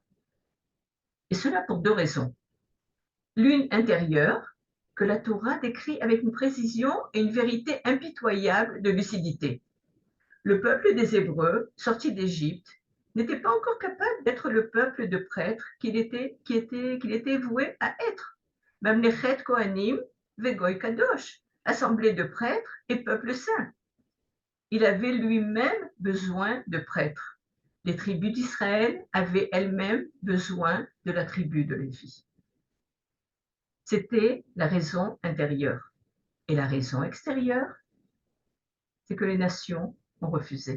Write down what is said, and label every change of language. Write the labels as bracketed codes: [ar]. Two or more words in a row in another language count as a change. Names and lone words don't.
[fr] Et cela pour deux raisons. L'une intérieure, que la Torah décrit avec une précision et une vérité impitoyable de lucidité. Le peuple des Hébreux, sorti d'Égypte, n'était pas encore capable d'être le peuple de prêtres qu'il était voué à être. [he] ממלכת כהנים וגוי קדוש, [fr] assemblée de prêtres et peuple saint. Il avait lui-même besoin de prêtres. Les tribus d'Israël avaient elles-mêmes besoin de la tribu de Lévi. C'était la raison intérieure. Et la raison extérieure, c'est que les nations ont refusé.